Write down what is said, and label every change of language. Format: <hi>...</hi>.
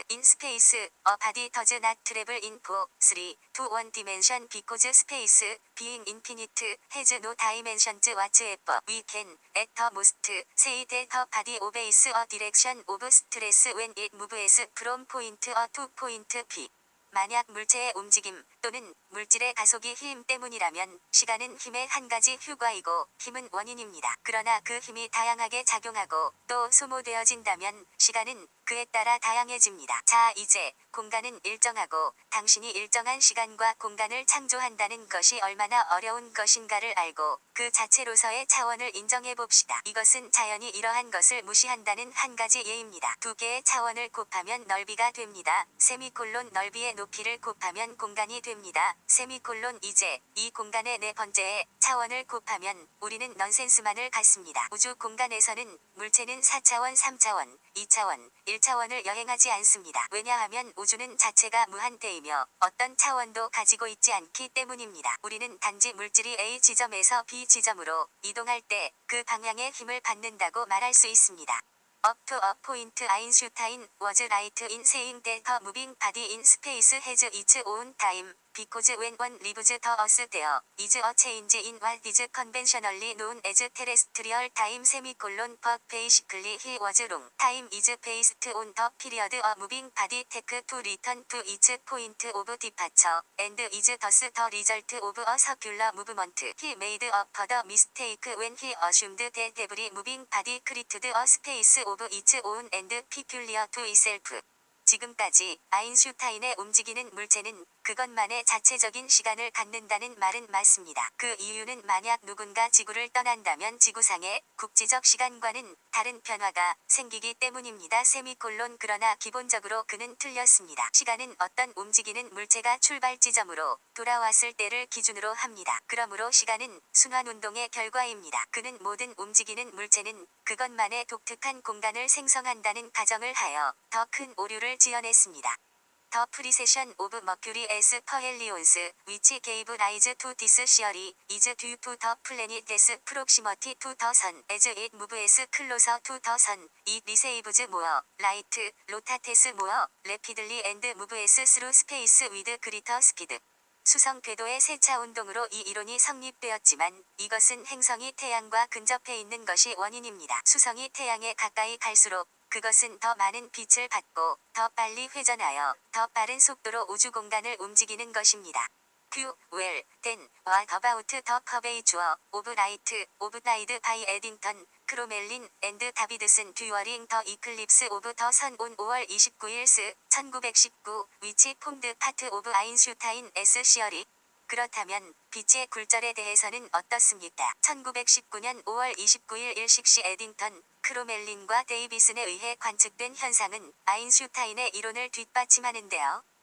<en>In space, a body does not travel in 4, 3, to one dimension because space, being infinite, has no dimensions whatsoever. We can, at the most, say that the body obeys a direction of stress when it moves from point A to point B.</en> <ko>만약 물체의 움직임 또는 물질의 가속이 힘 때문이라면 시간은 힘의 한 가지 휴과이고 힘은 원인입니다. 그러나 그 힘이 다양하게 작용하고 또 소모되어진다면 시간은 그에 따라 다양해집니다. 자, 이제 공간은 일정하고 당신이 일정한 시간과 공간을 창조한다는 것이 얼마나 어려운 것인가를 알고 그 자체로서의 차원을 인정해 봅시다. 이것은 자연이 이러한 것을 무시한다는 한 가지 예입니다. 두 개의 차원을 곱하면 넓이가 됩니다. 세미콜론 넓이의 높이를 곱하면 공간이 됩니다. 세미콜론 이제 이 공간의 네 번째의 차원을 곱하면 우리는 넌센스만을 갖습니다. 우주 공간에서는 물체는 4차원, 3차원, 2차원, 1차원을 여행하지 않습니다. 왜냐하면 우주는 자체가 무한대이며 어떤 차원도 가지고 있지 않기 때문입니다. 우리는 단지 물질이 A 지점에서 B 지점으로 이동할 때 그 방향의 힘을 받는다고 말할 수 있습니다.</ko> <en>Up to a point Einstein was right in saying that a moving body in space has its own time, because when one leaves the earth there is a change in what is conventionally known as terrestrial time semicolon. But basically he was wrong. Time is based on the period a moving body takes to return to its point of departure, and is thus the result of a circular movement. He made a further mistake when he assumed that every moving body created a space of its own and peculiar to itself.</en> <ko>지금까지 아인슈타인의 움직이는 물체는 그것만의 자체적인 시간을 갖는다는 말은 맞습니다. 그 이유는 만약 누군가 지구를 떠난다면 지구상의 국지적 시간과는 다른 변화가 생기기 때문입니다. 그러나 기본적으로 그는 틀렸습니다. 시간은 어떤 움직이는 물체가 출발 지점으로 돌아왔을 때를 기준으로 합니다. 그러므로 시간은 순환운동의 결과입니다. 그는 모든 움직이는 물체는 그것만의 독특한 공간을 생성한다는 가정을 하여 더 큰 오류를 지어냈습니다.</ko> <en>The precession of Mercury as per Helios, which gave rise to this theory, is due to the planet's proximity to the sun. As it moves closer to the sun, it receives more light, rotates more rapidly and moves through space with greater speed.</en> <ko>수성 궤도의 세차 운동으로 이 이론이 성립되었지만 이것은 행성이 태양과 근접해 있는 것이 원인입니다. 수성이 태양에 가까이 갈수록 그것은 더 많은 빛을 받고 더 빨리 회전하여 더 빠른 속도로 우주 공간을 움직이는 것입니다.</ko> <en>then, what about the curvature of light, obtained by Eddington, 크로멜린, and Davidson during the eclipse of the sun on</en> <ko>5월 29일</ko> <en>1919, which formed part of Einstein's theory?</en> <ko>그렇다면 빛의 굴절에 대해서는 어떻습니까? 1919년 5월 29일 일식시 에딩턴, 크로멜린과 데이비슨에 의해 관측된 현상은 아인슈타인의 이론을 뒷받침하는데요.</ko>